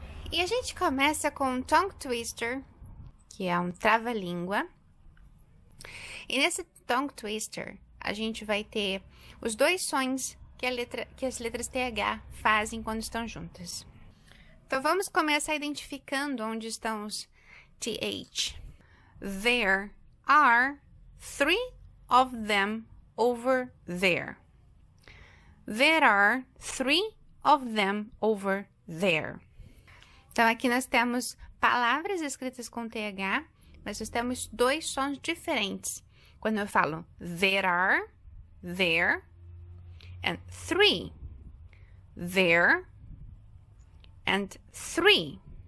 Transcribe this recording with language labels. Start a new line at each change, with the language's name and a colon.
Portuguese: E a gente começa com um tongue twister, que é um trava-língua. E nesse tongue twister, a gente vai ter os dois sons que as letras TH fazem quando estão juntas. Então, vamos começar identificando onde estão os TH.
English: There are 3 of them over there. There are 3 of them over there.
Portuguese: Então, aqui nós temos palavras escritas com TH, mas nós temos dois sons diferentes. Quando eu falo
English: there are, there, and 3. There and 3.